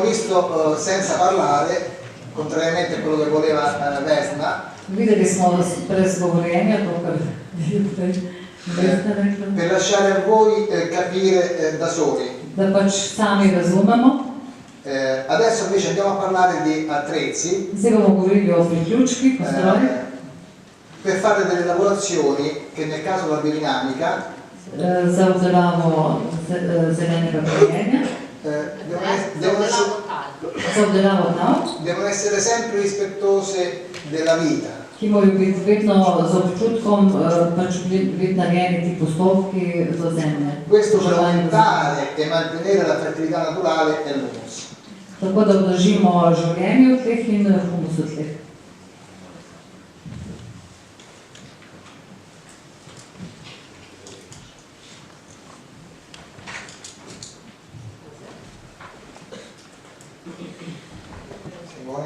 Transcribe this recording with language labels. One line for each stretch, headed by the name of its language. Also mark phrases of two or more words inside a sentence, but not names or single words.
Italian: visto senza parlare, contrariamente a quello che voleva Vesna,
Slovenian: videli smo brez govorjenja, to kar
Italian: per lasciare a voi capire da soli.
Slovenian: da pač sami razumemo.
Italian: Adesso invece andiamo a parlare di attrezzi
Slovenian: Zdaj bomo govorili o priključkih, o strojih,
Italian: per fare delle lavorazioni che nel caso della biodinamica
Slovenian: za obdelavo zelenega gojenja, za obdelavo tal,
Italian: devono essere sempre rispettose della vita.
Slovenian: ki morajo biti vedno z občutkom pač biti narejeni ti postopki za zemlje.
Italian: Questo per aumentare e mantenere la fertilità naturale e l'humus.
Slovenian: Tako da obdržimo življenje v tleh in humus v tleh. Simone?